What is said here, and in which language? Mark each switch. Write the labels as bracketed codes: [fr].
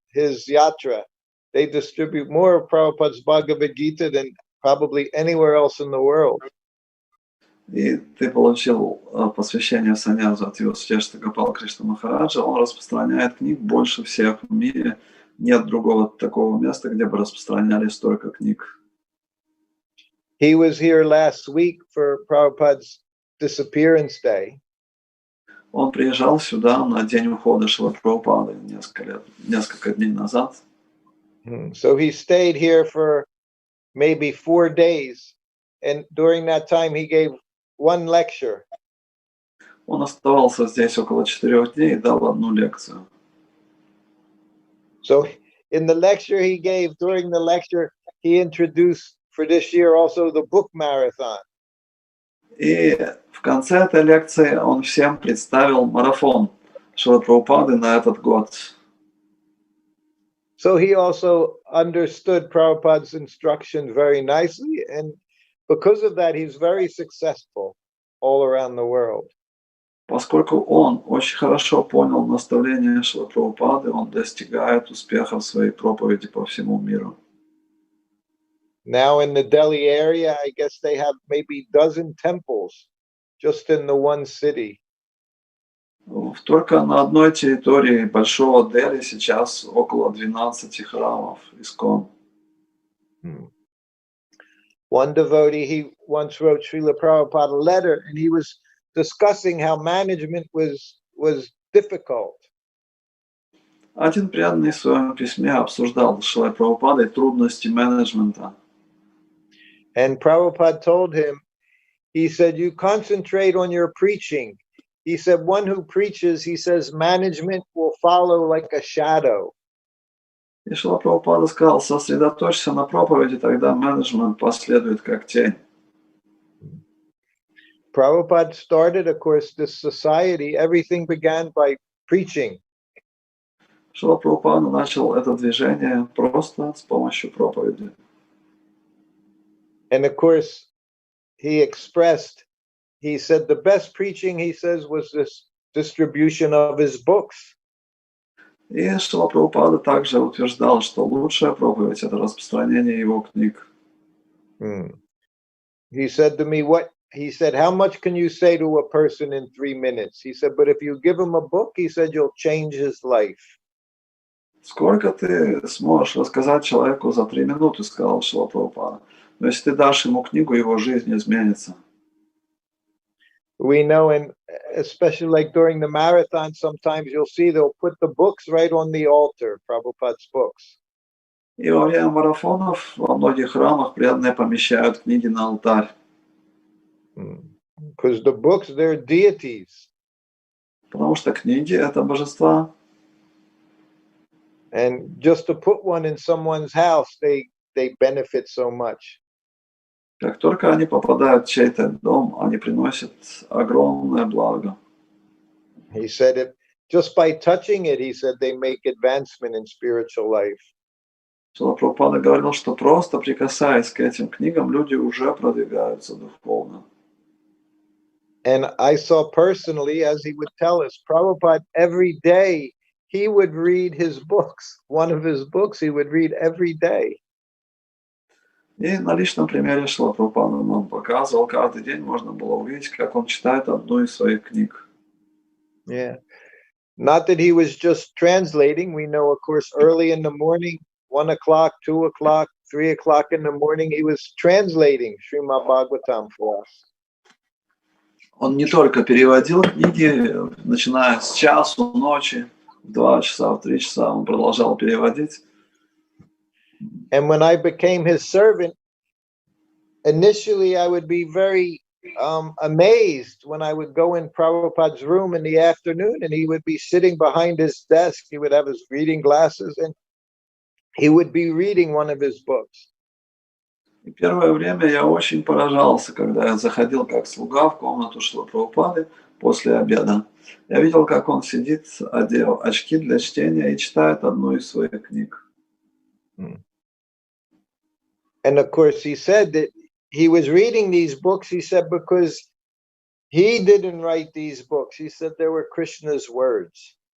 [en] His yatra, they distribute more of Prabhupada's Bhagavad Gita than probably anywhere else in the world. [ru] И ты получил посвящение саньязу от его святейшества Гопала Кришна Махараджа. Он распространяет книг больше всех в мире. Нет другого такого места, где бы распространяли столько книг. [en] He was here last week for Prabhupada's disappearance day. [ru] Он приезжал сюда на день ухода Шрилы Прабхупады несколько дней назад. [en] So he stayed here for maybe 4 days, and during that time he gave one lecture. [ru] Он оставался здесь около 4 дней и дал одну лекцию. [en] So in the lecture he gave, during the lecture, he introduced for this year also the book marathon. [ru] И в конце этой лекции он всем представил марафон Шрилы Прабхупады на этот год. [en] So he also understood Prabhupada's instruction very nicely, and because of that, he's very successful all around the world. [ru] Поскольку он очень хорошо понял наставления Шрилы Прабхупады, он достигает успеха в своей проповеди по всему миру. [en] Now in the Delhi area, I guess they have maybe a dozen temples just in the one city. [ru] Только на одной территории большого Дели сейчас около 12 храмов искон. [en] One devotee, he once wrote Шриле Прабхупаде a letter, and he was discussing how management was difficult. [ru] Один преданный в своем письме обсуждал с Шрилой Прабхупадой трудности менеджмента. [en] And Prabhupada told him, he said, you concentrate on your preaching. He said, one who preaches, he says, management will follow like a shadow. [ru] И Шрила Прабхупада сказал, сосредоточься на проповеди, тогда менеджмент последует как тень. [en] Prabhupada started, of course, this society. Everything began by preaching. [ru] Шрила Прабхупада начал это движение просто с помощью проповеди. [en] And of course, he said the best preaching, he says, was this distribution of his books. [ru] И Шрила Прабхупада также утверждал, что лучшая проповедь – это распространение его книг. [en] He said to me, he said, how much can you say to a person in 3 minutes? He said, but if you give him a book, he said, you'll change his life. [ru] Сколько ты сможешь рассказать человеку за 3 минуты, сказал Шрила Прабхупада. Но если ты дашь ему книгу, его жизнь изменится. [en] We know, and especially like during the marathon, sometimes you'll see they'll put the books right on the altar, Prabhupada's books. [ru] И во время марафонов во многих храмах преданные помещают книги на алтарь. [en] Because the books, they're deities. [ru] Потому что книги – это божества. [en] And just to put one in someone's house, they benefit so much. [ru] Как только они попадают в чей-то дом, они приносят огромное благо. [en] He said it just by touching it, he said they make advancement in spiritual life. [ru] Шрила Прабхупада говорил, что просто прикасаясь к этим книгам, люди уже продвигаются духовно. [en] And I saw personally, as he would tell us, Prabhupada every day, he would read his books. One of his books he would read every day. [ru] И на личном примере Шрила Прабхупада нам показывал, каждый день можно было увидеть, как он читает одну из своих книг. [en] Yeah. Not that he was just translating. We know, of course, early in the morning, 1 o'clock, 2 o'clock, 3 o'clock in the morning, he was translating Srimad Bhagavatam for us. [ru] Он не только переводил книги, начиная с часу ночи, в 2 часа, в 3 часа, он продолжал переводить. [en] And when I became his servant, initially I would be very amazed when I would go in Prabhupada's room in the afternoon, and he would be sitting behind his desk. He would have his reading glasses, and he would be reading one of his books. [ru] И первое время я очень поражался, когда я заходил как слуга в комнату Шрилы Прабхупады, после обеда. Я видел, как он сидит, одел очки для чтения и читает одну из своих книг. [en] And of course, he said that he was reading these books, he said, because he didn't write these books. He said they were Krishna's words.